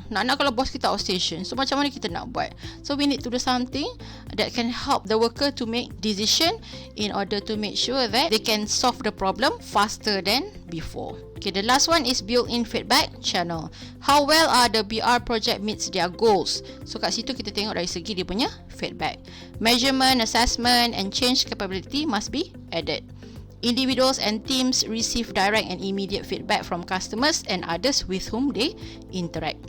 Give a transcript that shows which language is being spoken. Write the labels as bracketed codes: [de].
[ms] Nak kalau bos kita outstation, so macam mana kita nak buat? [en] So we need to do something that can help the worker to make decision in order to make sure that they can solve the problem faster than before. Okay, the last one is built-in feedback channel. How well are the BR project meets their goals? [ms] So kat situ kita tengok dari segi dia punya feedback. [en] Measurement, assessment and change capability must be added. Individuals and teams receive direct and immediate feedback from customers and others with whom they interact.